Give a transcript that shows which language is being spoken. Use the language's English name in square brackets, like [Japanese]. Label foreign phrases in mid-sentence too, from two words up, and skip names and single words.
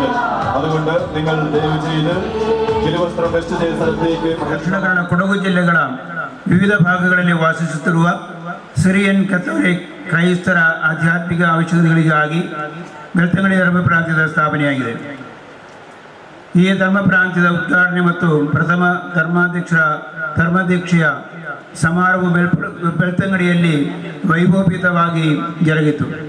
[Malayalam] അതുകൊണ്ട് നിങ്ങൾ ദയവ് ചെയ്ത് തിരുവസ്ത്രം വെസ്റ്റ് ചെയ്ത സ്ഥലത്തേക്ക് [Kannada] ದಕ್ಷಿಣ ಕೊಡಗು ಜಿಲ್ಲೆಗಳ ವಿವಿಧ ಭಾಗಗಳಲ್ಲಿ ವಾಸಿಸುತ್ತಿರುವ ಸಿರಿಯನ್ ಕೆಥೋಲಿಕ್ ಕ್ರೈಸ್ತರ ಆಧ್ಯಾತ್ಮಿಕ ಔಷಧಿಗಳಿಗಾಗಿ ಬೆಳ್ತಂಗಡಿ ಧರ್ಮ ಪ್ರಾಂತ್ಯದ ಸ್ಥಾಪನೆಯಾಗಿದೆ. ಈ ಧರ್ಮ ಪ್ರಾಂತ್ಯದ ಉದ್ಘಾಟನೆ ಮತ್ತು ಪ್ರಥಮ ಧರ್ಮದೀಕ್ಷೆಯ ಸಮಾರಂಭ ಬೆಳ್ತಂಗಡಿಯಲ್ಲಿ ವೈಭವೋಪೇತವಾಗಿ ಜರುಗಿತು.